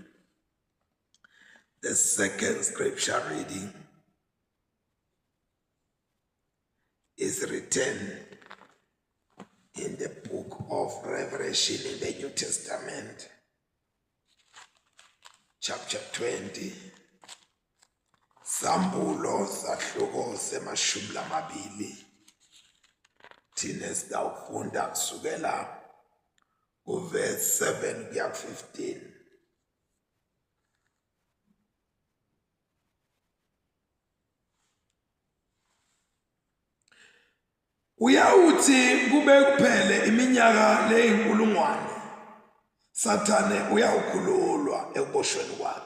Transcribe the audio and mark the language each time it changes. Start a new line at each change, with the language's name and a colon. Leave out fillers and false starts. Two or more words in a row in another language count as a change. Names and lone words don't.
English: The second scripture reading is written in the book of Revelation in the New Testament, chapter 20.
Swati: Sambulo sahluko semashumi lamabili. Thina sidawufunda kusukela verse 7 kuya 15. Uyawuthi kube kuphele iminyaka leyinkulungwane, Sathane uyawukhululwa ekuboshweni kwakhe.